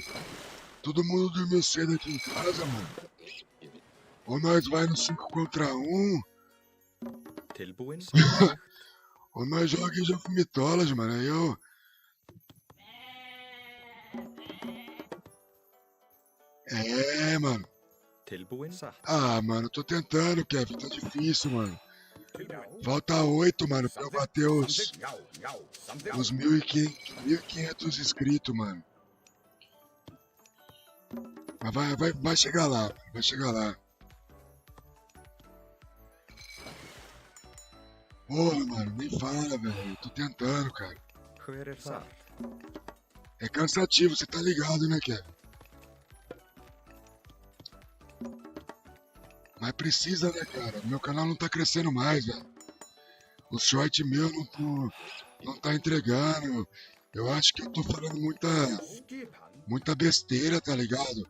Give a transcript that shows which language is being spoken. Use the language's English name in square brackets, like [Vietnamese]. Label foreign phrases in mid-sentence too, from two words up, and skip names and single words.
[Portuguese] Todo mundo dormiu cedo aqui em casa, mano. Ou nós vai no 5 contra 1, [Icelandic] Tilbúin. [Portuguese] ou nós joga em Jafumitolas, mano. Aí eu... É, mano. [Icelandic] Tilbúin. Satt. [Portuguese] Ah, mano, tô tentando, Kevin. Tá difícil, mano. Falta 8, mano, pra eu bater os 1.500 inscritos, mano. Mas vai chegar lá, vai chegar lá. Porra, mano, nem fala, velho. Tô tentando, cara. [Icelandic] Hver satt? [Portuguese] É cansativo, você tá ligado, né, Kevin? Mas precisa, né, cara? Meu canal não tá crescendo mais, velho. O short meu não tá entregando. Eu acho que eu tô falando muita besteira, tá ligado?